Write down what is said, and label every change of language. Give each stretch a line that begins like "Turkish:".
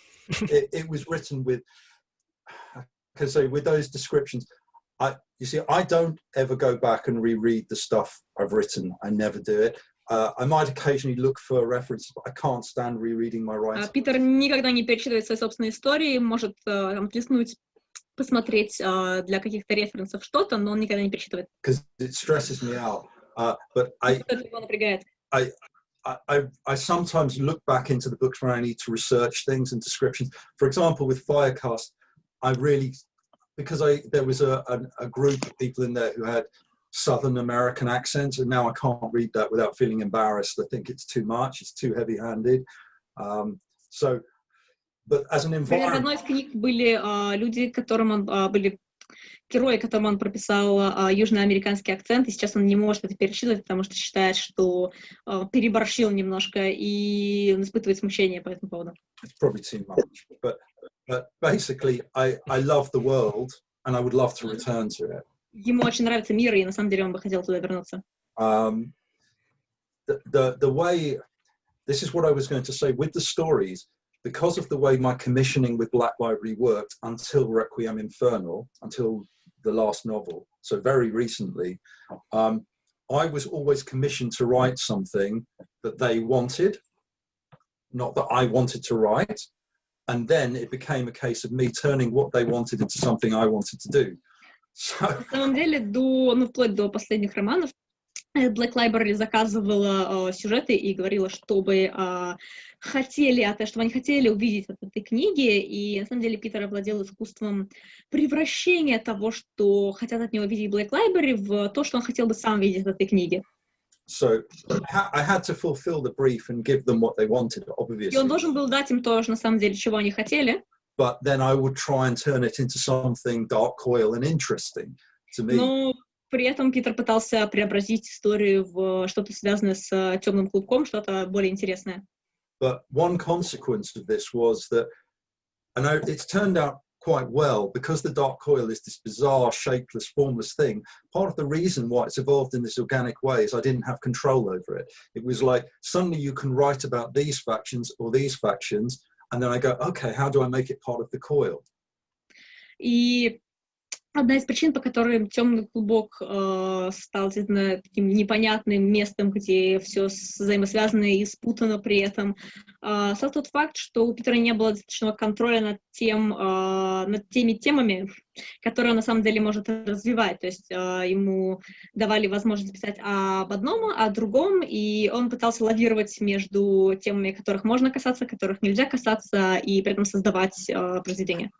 English: It was written with, because with those descriptions, I don't ever go back and reread the stuff I've written. I never do it. I might occasionally look for references, but I can't stand rereading my writing.
Russian: Питер никогда не перечитывает свои собственные истории, может листнуть, посмотреть для каких-то референсов что-то, но он никогда не перечитывает.
English: Because it stresses me out. But
Russian: это его напрягает.
English: I sometimes look back into the books where I need to research things and descriptions. For example, with Firecast, there was a group of people in there who had Southern American accents, and now I can't read that without feeling embarrassed. I think it's too much, it's too heavy-handed. But as an environment...
Russian: В одной из книг были люди, были герои, которым он прописал южноамериканский акцент, и сейчас он не может это перечитывать, потому что считает, что переборщил немножко, и он испытывает смущение по этому поводу.
English: It's probably too much, but basically, I love the world, and I would love to return to it.
Russian: Ему очень нравится мир, и на самом деле он бы хотел туда вернуться.
English: The way, this is what I was going to say with the stories. Because of the way my commissioning with Black Library worked until Requiem Infernal, until the last novel, so very recently, I was always commissioned to write something that they wanted, not that I wanted to write, and then it became a case of me turning what they wanted into something I wanted to do. So...
Russian: На самом деле, вплоть до последних романов, Black Library заказывала сюжеты и говорила, чтобы они хотели увидеть в этой книге, и на самом деле Питер овладел искусством превращения того, что хотят от него видеть Black Library, в то, что он хотел бы сам видеть в этой книге.
English: So I had to fulfill the brief and give them what they wanted, obviously.
Russian: И он должен был дать им то, на самом деле, чего они хотели.
English: But then I would try and turn it into something dark, coil, and interesting to me.
Russian: Но при этом Питер пытался преобразить историю в что-то связанное с темным клубком, что-то более интересное.
English: But one consequence of this was that, and it's turned out quite well, because the dark coil is this bizarre, shapeless, formless thing. Part of the reason why it's evolved in this organic way is I didn't have control over it. It was like, suddenly you can write about these factions or these factions, and then I go, okay, how do I make it part of the coil?
Russian: И одна из причин, по которой темный клубок стал действительно таким непонятным местом, где все взаимосвязано и спутано при этом, стал тот факт, что у Питера не было достаточного контроля над теми темами, которые он на самом деле может развивать. То есть ему давали возможность писать об одном, о другом, и он пытался лавировать между темами, которых можно касаться, которых нельзя касаться, и при этом создавать произведения.